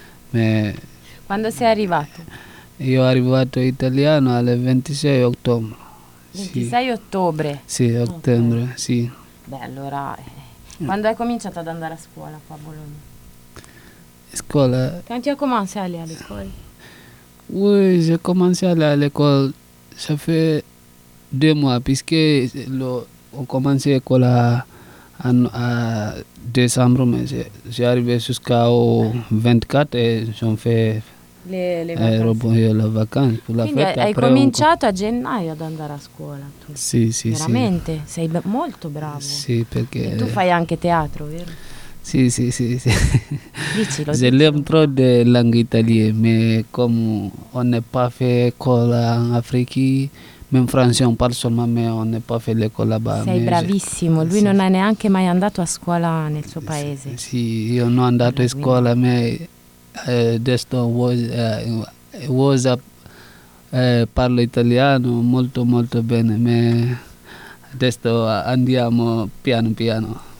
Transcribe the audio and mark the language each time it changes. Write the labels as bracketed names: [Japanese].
[Italian] Ma quando sei arrivato? Io ho arrivato italiano alle 26 ottobre. 26 sì. Ottobre? Sì, ottobre, okay. Sì. Beh, allora, quando hai cominciato ad andare a scuola qua a Bologna? Scuola. Quanti ha cominciato alle scuole? [French] Oui, j'ai commencé à l'école, ça fait 2 mois, puisque on commençait l'école à décembre, mais j'ai arrivé jusqu'au 24 et j'ai fait le [Italian] vacanze [French] pour la fête. [Italian] Quindi hai cominciato a gennaio ad andare a scuola tu? Sì, sì, veramente? Sì. Sei molto bravo. Sì, perché... E tu fai anche teatro, vero? Sì, sì, sì, sì. Dicilo, [French] je l'aime trop de langue italienne, [Italian] ma come [French] on n'est pas fait école en Afrique, même français on parle seulement, ma on n'est pas fait l'école là-bas. [Italian] Sei bravissimo, lui sì. Non ha neanche mai andato a scuola nel suo paese. Sì, sì, io non ho andato a scuola, ma parlo italiano molto, molto bene, ma adesso andiamo piano, piano.